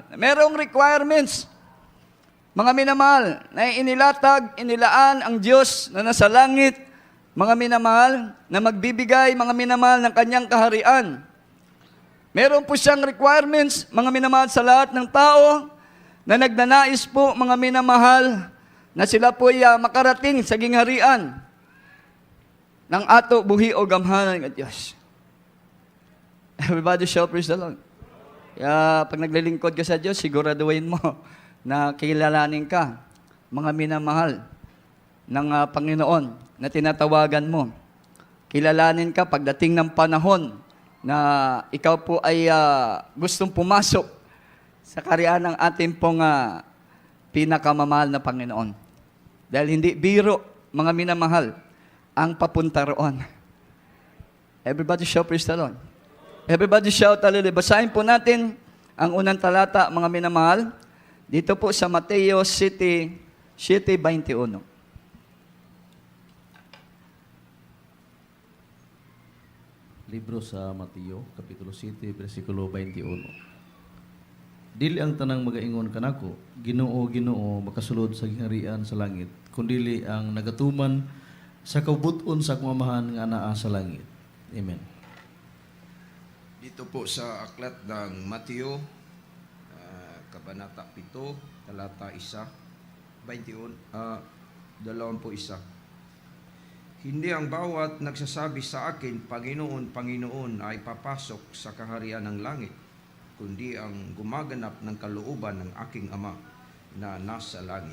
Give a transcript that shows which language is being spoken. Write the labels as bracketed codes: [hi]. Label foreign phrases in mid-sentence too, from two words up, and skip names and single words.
[tl] Merong requirements, mga minamahal, na inilaan ang Diyos na nasa langit, mga minamahal, na magbibigay, mga minamahal, ng kanyang kaharian. Meron po siyang requirements, mga minamahal, sa lahat ng tao na nagnanais po, mga minamahal, na sila po ay makarating sa gingharian ng [ceb] ato buhi o gamhanan [tl] ng Diyos. [en] Everybody shout praise the Lord. [tl] Kaya pag naglilingkod ka sa Diyos, siguraduhin mo na kilalanin ka, mga minamahal, ng Panginoon na tinatawagan mo. Kilalanin ka pagdating ng panahon na ikaw po ay gustong pumasok sa kariyan ng ating pong pinakamamahal na Panginoon. Dahil hindi biro, mga minamahal, ang papunta roon. [en] Everybody shout praise the Lord. Everybody shout hallelujah. [tl] Basahin po natin ang unang talata, mga minamahal, dito po sa Mateo 7:21. [ceb] Libro sa Mateo, Kapitulo 7, versikulo 21. Dili ang tanang magaingon kanako, Ginoo, Ginoo, makasulod sa gingharian sa langit, kundili ang nagatuman sa kabuton sa kumamahan nga naa sa langit. Amen. [tl] Dito po sa aklat ng Mateo, Kabanata 7, talata 1, 21, 21. Hindi ang bawat nagsasabi sa akin, Panginoon, Panginoon, ay papasok sa kaharian ng langit, kundi ang gumaganap ng kalooban ng aking Ama na nasa langit.